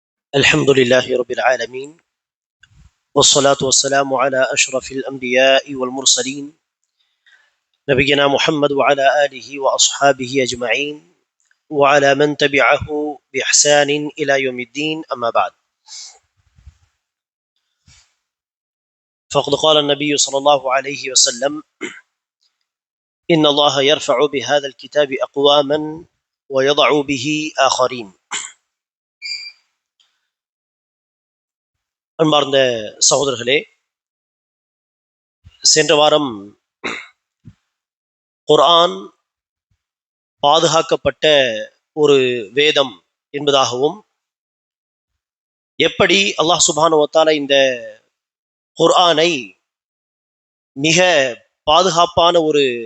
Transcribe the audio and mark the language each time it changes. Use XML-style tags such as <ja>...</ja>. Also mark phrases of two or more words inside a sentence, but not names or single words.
<ar>الحمد لله رب العالمين، والصلاة والسلام على أشرف الأنبياء والمرسلين نبينا محمد وعلى آله وأصحابه أجمعين وعلى من تبعه بإحسان إلى يوم الدين. أما بعد، فقد قال النبي صلى الله عليه وسلم: إن الله يرفع بهذا الكتاب أقواما ويضع به آخرين.</ar> <ta>அன்பார்ந்த சகோதரர்களே, சென்ற வாரம் குர்ஆன் பாதுகாக்கப்பட்ட ஒரு வேதம் என்பதாகவும், எப்படி அல்லாஹ்</ta> <ar>سبحانه وتعالى</ar> <ta>இந்த குர்ஆனை மிக பாதுகாப்பான ஒரு</ta>